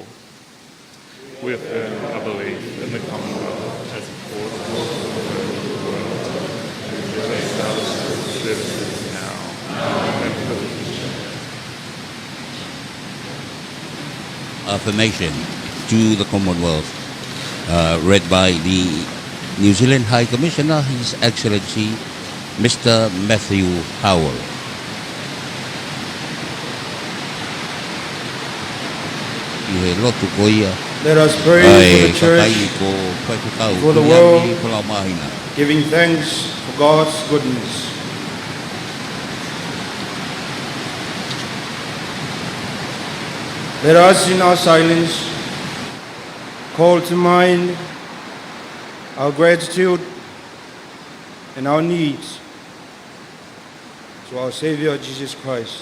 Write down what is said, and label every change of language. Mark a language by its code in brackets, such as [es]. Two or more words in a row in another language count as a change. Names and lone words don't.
[en] We affirm our belief in the Commonwealth as a core of the world, and ourselves services now and for the future. Affirmation to the Commonwealth, read by the New Zealand High Commissioner, His Excellency Mr. Matthew Howell. [to] Lotu ko ia [en] Let us pray for the church, for the world, giving thanks for God's goodness. Let us, in our silence, call to mind our gratitude and our needs to our Savior Jesus Christ.